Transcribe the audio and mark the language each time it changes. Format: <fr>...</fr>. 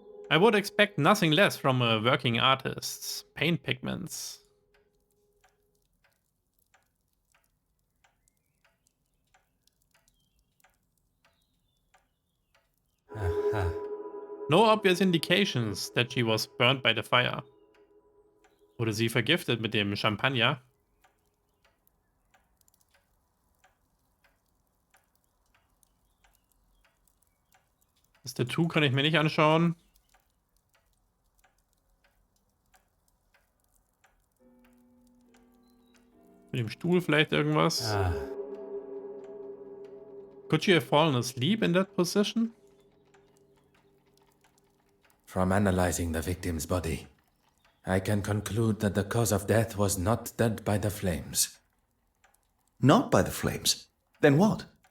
<en>I would expect nothing less from a working artist. Paint pigments. No obvious indications that she was burned by the fire.</en> <de>Wurde sie vergiftet mit dem Champagner? Das Tattoo kann ich mir nicht anschauen. Mit dem Stuhl vielleicht irgendwas.</de> <en>Could she have fallen asleep in that position? From analyzing the victim's body, I can conclude that the cause of death was not dead by the flames. Not by the flames? Then what?</en>